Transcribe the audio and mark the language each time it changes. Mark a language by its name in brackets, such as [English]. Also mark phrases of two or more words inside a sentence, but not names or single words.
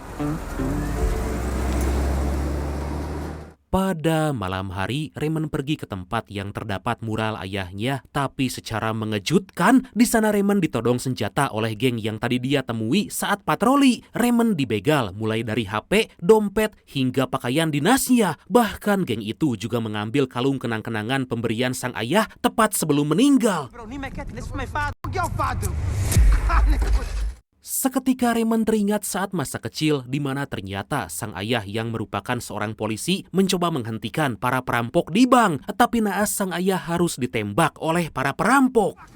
[Indonesian] Pada malam hari, Raymond pergi ke tempat yang terdapat mural ayahnya, tapi secara mengejutkan, di sana Raymond ditodong senjata oleh geng yang tadi dia temui saat patroli. Raymond dibegal mulai dari HP, dompet, hingga pakaian dinasnya. Bahkan geng itu juga mengambil kalung kenang-kenangan pemberian sang ayah tepat sebelum meninggal. [Dutch] Bro, niet mijn ketting, dit is voor mijn vader. Wat jouw vader? [Indonesian] Seketika Raymond teringat saat masa kecil di mana ternyata sang ayah yang merupakan seorang polisi mencoba menghentikan para perampok di bank, tapi naas sang ayah harus ditembak oleh para perampok.